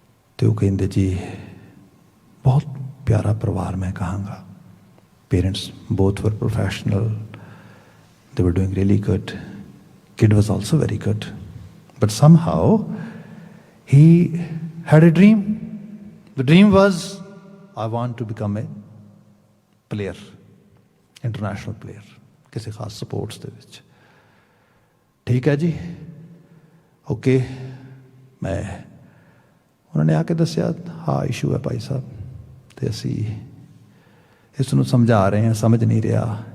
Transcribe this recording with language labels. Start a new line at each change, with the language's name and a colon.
Punjabi: ਅਤੇ ਉਹ ਕਹਿੰਦੇ ਜੀ ਬਹੁਤ ਪਿਆਰਾ ਪਰਿਵਾਰ ਮੈਂ ਕਹਾਂਗਾ,
English: Parents both were professional, they were doing really good, kid was also very good, but somehow he had a dream. The dream was, I want to become a player, international player,
Punjabi: ਕਿਸੇ ਖਾਸ sports ਦੇ ਵਿੱਚ। ਠੀਕ ਹੈ ਜੀ, okay. ਮੈਂ ਉਹਨਾਂ ਨੇ ਆ ਕੇ ਦੱਸਿਆ, ਹਾਂ ਇਸ਼ੂ ਹੈ ਭਾਈ ਸਾਹਿਬ, ਅਤੇ ਅਸੀਂ ਇਸ ਨੂੰ ਸਮਝਾ ਰਹੇ ਹਾਂ, ਸਮਝ ਨਹੀਂ ਰਿਹਾ।